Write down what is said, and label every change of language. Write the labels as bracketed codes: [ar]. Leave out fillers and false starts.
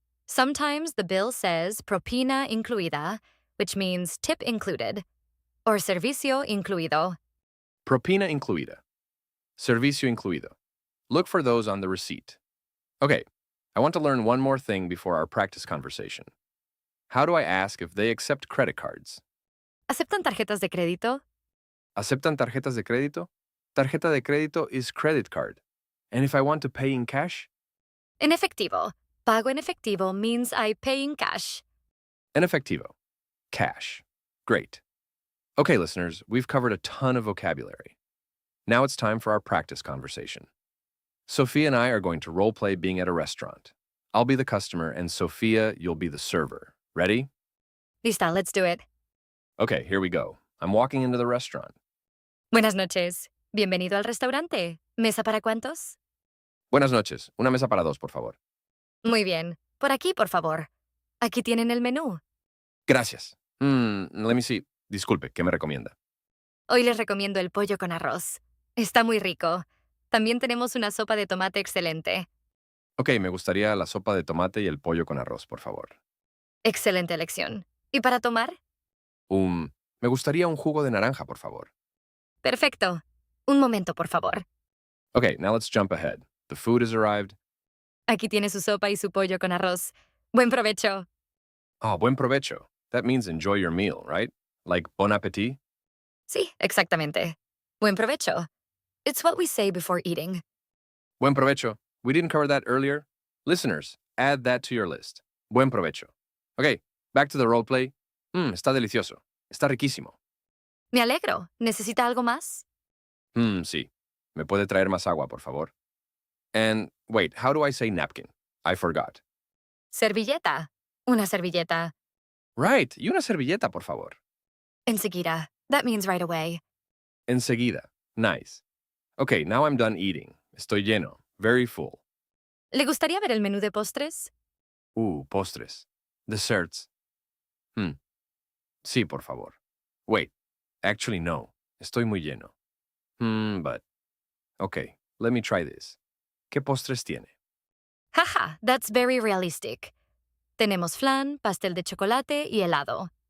[en] Sometimes the bill says [es] propina incluida, [en] which means tip included, or [es] servicio incluido. Propina incluida. Servicio incluido. [en] Look for those on the receipt. Okay, I want to learn one more thing before our practice conversation. How do I ask if they accept credit cards? [es] ¿Aceptan tarjetas de crédito? ¿Aceptan tarjetas de crédito? [en] Tarjeta de crédito is credit card. And if I want to pay in cash? [es] En efectivo. Pago en efectivo [en] means I pay in cash. [es] En efectivo. [en] Cash. Great. Okay, listeners, we've covered a ton of vocabulary. Now it's time for our practice conversation. Sophia and I are going to role-play being at a restaurant. I'll be the customer, and Sophia, you'll be the server. Ready? Lista, let's do it. Okay, here we go. I'm walking into the restaurant. [es] Buenas noches. Bienvenido al restaurante. ¿Mesa para cuántos? Buenas noches. Una mesa para dos, por favor. Muy bien. Por aquí, por favor. Aquí tienen el menú. Gracias. [en] Let me see. [es] Disculpe, ¿qué me recomienda? Hoy les recomiendo el pollo con arroz. Está muy rico. También tenemos una sopa de tomate excelente. Ok, me gustaría la sopa de tomate y el pollo con arroz, por favor. Excelente elección. ¿Y para tomar? Me gustaría un jugo de naranja, por favor. Perfecto. Un momento, por favor. [en] Okay, now let's jump ahead. The food has arrived. [es] Aquí tiene su sopa y su pollo con arroz. Buen provecho. Oh, buen provecho. [en] That means enjoy your meal, right? Like bon appetit? [es] Sí, exactamente. Buen provecho. [en] It's what we say before eating. [es] Buen provecho. [en] We didn't cover that earlier. Listeners, add that to your list. [es] Buen provecho. [en] Okay, back to the role play. [es] Está delicioso. Está riquísimo. Me alegro. ¿Necesita algo más? Sí. ¿Me puede traer más agua, por favor? [en] And wait, how do I say napkin? I forgot. [es] Servilleta. Una servilleta. [en] Right, [es] y una servilleta, por favor. Enseguida. [en] That means right away. Enseguida. Nice. Okay, now I'm done eating. [es] Estoy lleno. [en] Very full. [es] ¿Le gustaría ver el menú de postres? Postres. [en] Desserts. [es] Sí, por favor. [en] Wait, actually no. [es] Estoy muy lleno. [en] But. Okay, let me try this. [es] ¿Qué postres tiene? [en] Haha, that's very realistic. [es] Tenemos flan, pastel de chocolate y helado.